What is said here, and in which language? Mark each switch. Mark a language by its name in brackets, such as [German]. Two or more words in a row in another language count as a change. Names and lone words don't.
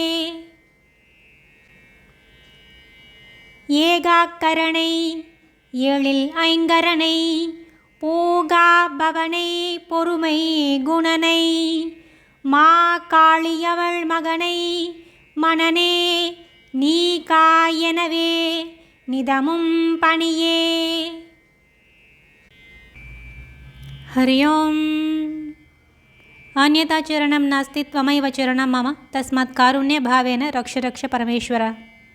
[Tamil] ஏகாக்கரணை ஏழில் ஐங்கரனை போகா பவனை பொறுமை குணனை மா காளியவள் மகனை மனனே நீ காயனவே நிதமும் பணியே. [Sanskrit] हरि ओम्। अन्यथा चरणं नास्ति त्वमैव चरणं मम तस्मात् कारुण्यभावेन रक्ष रक्ष परमेश्वर।